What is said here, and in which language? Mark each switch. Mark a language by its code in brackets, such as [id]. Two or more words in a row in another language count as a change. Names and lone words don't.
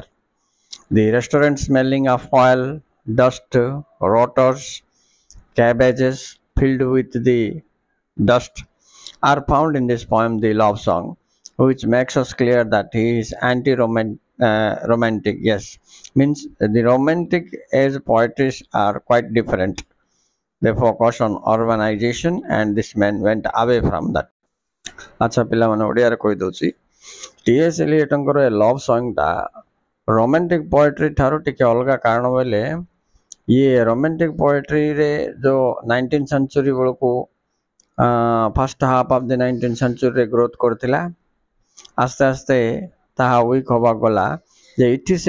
[en] The restaurant smelling of oil, dust, rotors, cabbages filled with the dust are found in this poem, The Love Song, which makes us clear that he is anti-romantic. Yes, means the romantic age poetries are quite different. They focus on urbanization, and this man went away from that. [or] ଆଚ୍ଛା ପିଲାମାନେ ଓଡ଼ିଆରେ କହିଦେଉଛି T.S. Eliotଙ୍କର ଏ ଲଭ୍ ସଙ୍ଗଟା [en] romantic poetry [or] ଠାରୁ ଟିକେ ଅଲଗା କାରଣ ବୋଇଲେ ଇଏ [en] romantic poetry [or] ଯେଉଁ [en] 19th century [or] ବେଳକୁ [en] first half of the 19th century [or] ଗ୍ରୋଥ୍ କରିଥିଲା ଆସ୍ତେ ଆସ୍ତେ ତାହା ୱିକ୍ ହେବାକୁ ଗଲା ଯେ ଏଠି ସେ